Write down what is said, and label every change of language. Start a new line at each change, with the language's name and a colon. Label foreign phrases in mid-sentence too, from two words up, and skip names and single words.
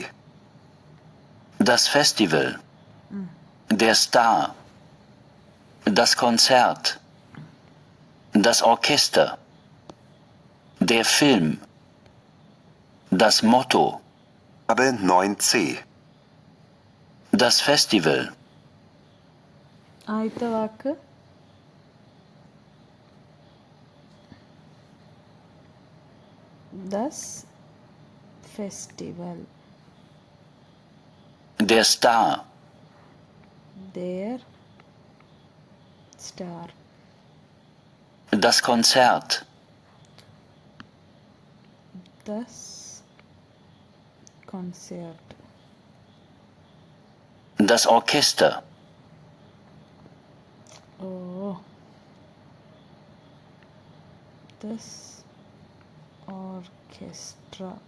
German: Das Festival. Der Star. Das Konzert. Das Orchester. Der Film. Das Motto. Aufgabe 9c. Das Festival.
Malayalam: ആദ്യത്തെ വാക്ക്
German: das Festival, Der Star. der Star, Das Konzert. das Konzert, Das Orchester. das Orchester,